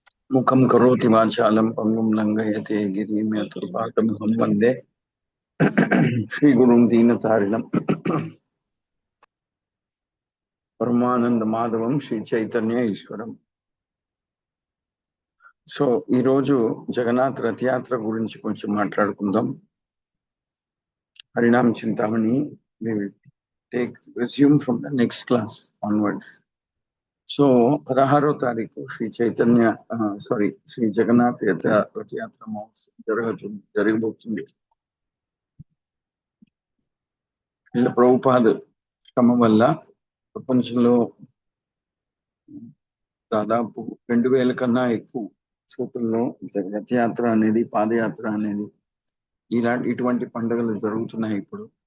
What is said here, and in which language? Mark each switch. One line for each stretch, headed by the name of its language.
Sanskrit: मुखम करोति वाचालम पंगुम लंघयते गिरिम यत्कृपातमहं वंदे श्री गुरुं दीनतारिणं పరమానంద మాధవం శ్రీ చైతన్య ఈశ్వరం.
Telugu: సో ఈరోజు జగన్నాథ్ రథయాత్ర గురించి కొంచెం మాట్లాడుకుందాం.
English: Harinama Chintamani we will resume from the next class onwards.
Telugu: So 16వ తారీఖు శ్రీ చైతన్య శ్రీ జగన్నాథ్ రథయాత్ర మహోత్సవం జరగబోతుంది. ఇలా ప్రభుపాద శ్రమ వల్ల ప్రపంచంలో దాదాపు 2000 కన్నా ఎక్కువ చోట్లలో రథయాత్ర అనేది, పాదయాత్ర అనేది, ఇటువంటి పండుగలు జరుగుతున్నాయి ఇప్పుడు.